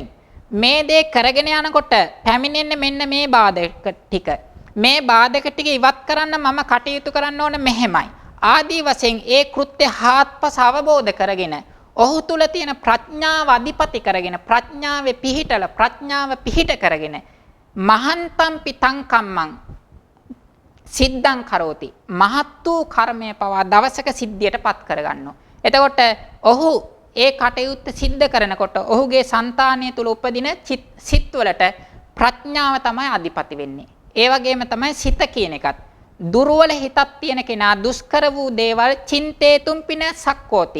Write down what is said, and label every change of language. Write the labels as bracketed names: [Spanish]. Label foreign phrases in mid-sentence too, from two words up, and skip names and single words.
[Sinhala] මේ දේ කරගෙන යනකොට පැමිණෙන්නේ මෙන්න මේ බාධක ටික. මේ බාධක ටික ඉවත් කරන්න මම කටයුතු කරන්න ඕන මෙහෙමයි. ආදී වශයෙන් ඒ කෘත්‍ය හාත්පස අවබෝධ කරගෙන ඔහු තුල තියෙන ප්‍රඥාව අධිපති කරගෙන ප්‍රඥාවේ පිහිට කරගෙන [Pali] මහන්තම් පිතං කම්මං සිද්ධං කරෝති. [Sinhala] මහත් වූ කර්මය පවා දවසක සිද්ධියටපත් කරගන්නවා. එතකොට ඔහු ඒ කටයුත්ත සිද්ධ කරනකොට ඔහුගේ సంతානය තුල උපදින සිත්වලට ප්‍රඥාව තමයි අධිපති වෙන්නේ. ඒ වගේම තමයි සිත කියන එකත්. දුර්වල හිතක් තියෙන කෙනා දුෂ්කර වූ දේවල් [Pali] චින්තේ තුම්පින සක්කෝති.